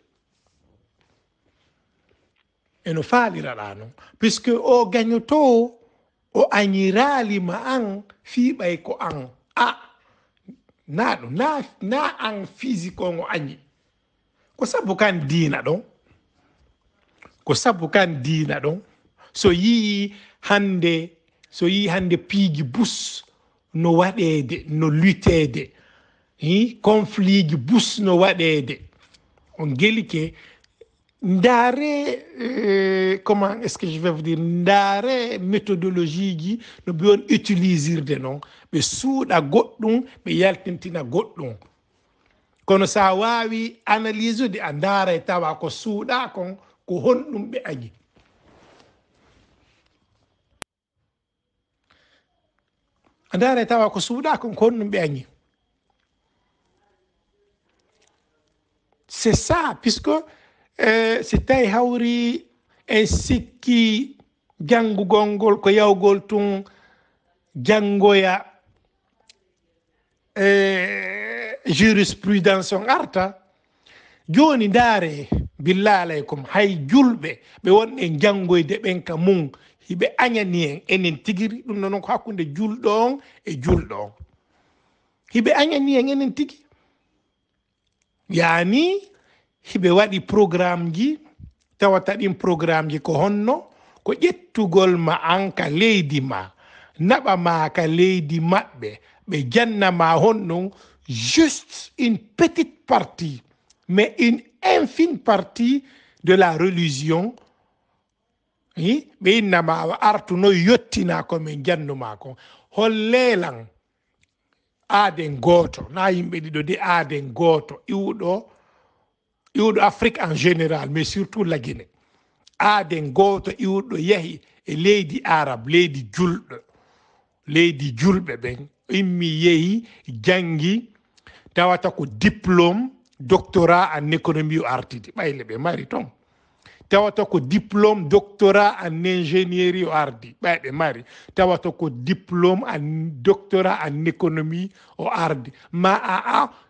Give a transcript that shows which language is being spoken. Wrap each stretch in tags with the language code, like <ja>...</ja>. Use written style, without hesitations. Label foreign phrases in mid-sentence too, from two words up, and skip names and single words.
<ff>noon puisque o gañoto o añiralima an fiiɓay ko an na an physique on o añi ko sabu kan diina ɗon so yii hande piiji bus no waɗede no luttede conflit ji bus no waɗede on gelike ndaare</ff> <fr>comment est-ce que je vais vous dire</fr> <ff>ndaare méthodologie ji no ɓe on utilisirde noon ɓe suuɗa goɗɗum ɓe yaltintina goɗɗum kono sa wawi analyse ude a ndaara tawa ko suuɗa kon ko honɗum ɓe añi a ndaara tawa ko suuɗa kon ko honɗum ɓe añi</ff> <fr>c'est ça</fr> <ff>puisque si tawi hawri en sikki janngugol ngol ko yawgol tun janngoya jurisprudence on arta joni ndaare billah alaykum hay julɓe ɓe wonɗe janngoyde ɓen ka mum hiɓe añani en enen tigiri ɗum noon ko hakkunde julɗo on e julɗo on hiɓe añani en enen tigi yani hiɓe waɗi programme ji tawata ɗin programme ji ko honno ko ƴettugol ma an ka leydi ma naɓa ma ka leydi maɓɓe ɓe jannama honnon</ff> <fr>juste une petite partie mais une infime partie de la religion</fr> <ff>ɓe innama artuno yottina ko min jannuma ko hol leelan aaden gooto na yimɓe ɗiɗo de aaden gooto iwɗo</ff> <fr>Afrique en général mais surtout la Guinée</fr> <ff>aaden gooto iwɗo yahi e leydi arabe leydi julɓe ɓen immi yehi jangi tawata ko</ff> <fr>diplôme doctorat en économie</fr> <ff>o ardidi ɓayle ɓe mari toon tawata ko</ff> <fr>diplôme doctorat en ingénierie</fr> <ff>o ardi ɓayɓe mari tawata ko</ff> <fr>diplôme en doctorat en économie</fr> <ff>o ardi ma aa</ff>